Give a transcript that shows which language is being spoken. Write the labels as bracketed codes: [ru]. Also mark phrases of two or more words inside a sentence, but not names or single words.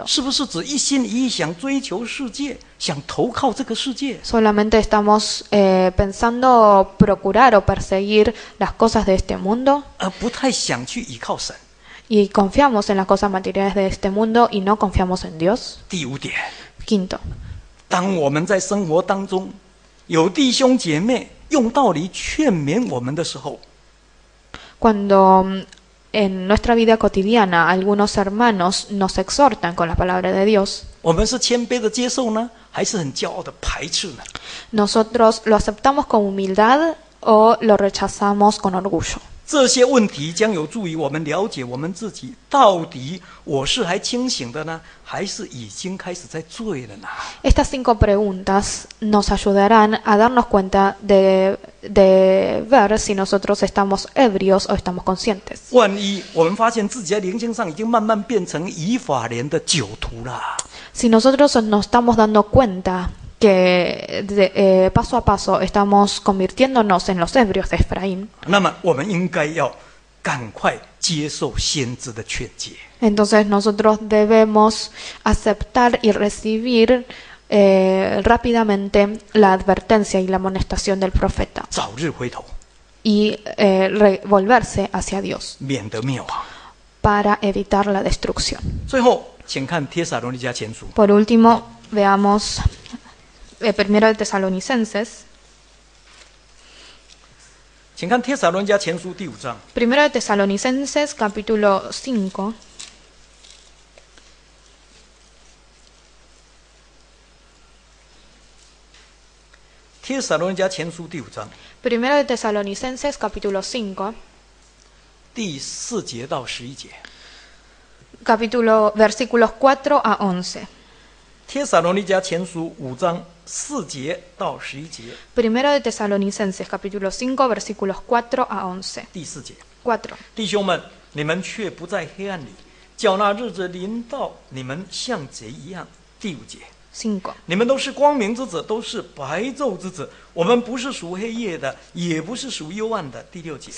[zh] 是不是只一心一意想追求世界，想投靠这个世界？ [es] ¿Solamente estamos pensando procurar o perseguir las cosas de este mundo? [zh] 而不太想去依靠神。 [es] Y confiamos en las cosas materiales de este mundo y no confiamos en Dios. [zh] 第5点， [es] Quinto, [zh] 当我们在生活当中有弟兄姐妹用道理劝勉我们的时候， [es] cuando en nuestra vida cotidiana algunos hermanos nos exhortan con la palabra de Dios, [zh] 我们是谦卑的接受呢，还是很骄傲的排斥呢？ [es] ¿nosotros lo aceptamos con humildad o lo rechazamos con orgullo? [zh] 这些问题将有助于我们了解我们自己，到底我是还清醒的呢，还是已经开始在醉了呢？ [es] Estas 5 preguntas nos ayudarán a darnos cuenta de ver si nosotros estamos ebrios o estamos conscientes. [zh] 万一我们发现自己在灵性上已经慢慢变成以法莲的酒徒了， [es] Si nosotros nos estamos dando cuenta que paso a paso estamos convirtiéndonos en los ebrios de Efraín, [zh] 那么我们应该要赶快接受先知的劝诫。 [es] entonces nosotros debemos aceptar y recibir rápidamente la advertencia y la amonestación del profeta [zh] 早日回头， [es] y volverse hacia Dios [zh] 免得灭亡。 [es] para evitar la destrucción. [zh] 最后，请看帖撒罗尼迦前书， [es] Por último, veamos primero de Tesalonicenses. [zh] 请看帖撒罗尼迦前书第5章。 [es] Primero de Tesalonicenses, capítulo 5. [zh] 帖撒罗尼迦前书第5章 [es] Primero de Tesalonicenses, capítulo 5. [zh] 第4节到11节。 [es] Versículos 4 a 11. [zh] 帖撒罗尼迦前书5章4节到11节。 [es] Primero de Tesalonicenses, capítulo 5, versículos 4 a 11. [zh] 第4节， [es] 4. [zh] 弟兄们，你们却不在黑暗里，叫那日子临到你们像贼一样。第5节， [es] 5. [zh] 你们都是光明之子，都是白昼之子。我们不是属黑夜的，也不是属幽暗的。第6节，